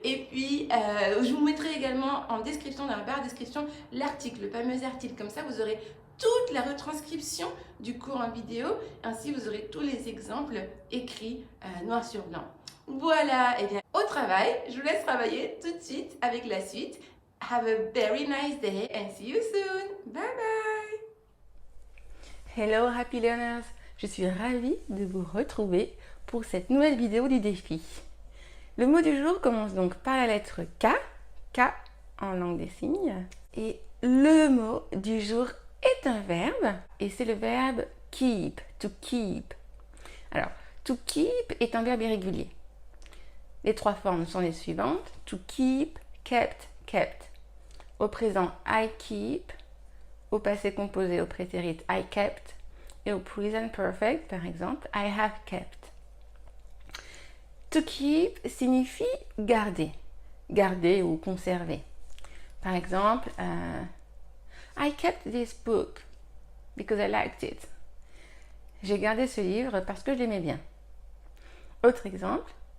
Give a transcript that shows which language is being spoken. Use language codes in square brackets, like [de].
[fr] Et puis, je vous mettrai également en description, dans la barre de description, l'article, le fameux article. Comme ça, vous aurez toute la retranscription du cours en vidéo. Ainsi, vous aurez tous les exemples écrits noir sur blanc. Voilà, et bien au travail, je vous laisse travailler tout de suite avec la suite. [en] Have a very nice day and see you soon. Bye bye. Hello Happy Learners, [fr] je suis ravie de vous retrouver pour cette nouvelle vidéo du défi. Le mot du jour commence donc par la lettre K, K en langue des signes. Et le mot du jour est un verbe et c'est le verbe keep, to keep. Alors, to keep est un verbe irrégulier. Les trois formes sont les suivantes. [en] To keep, kept, kept. [fr] Au présent, [en] I keep. [fr] Au passé composé, au prétérit, [en] I kept. [fr] Et au present perfect, par exemple, [en] I have kept. [fr] To keep signifie garder. Garder ou conserver. Par exemple, [en] I kept this book because I liked it. [fr] J'ai gardé ce livre parce que je l'aimais bien. Autre exemple.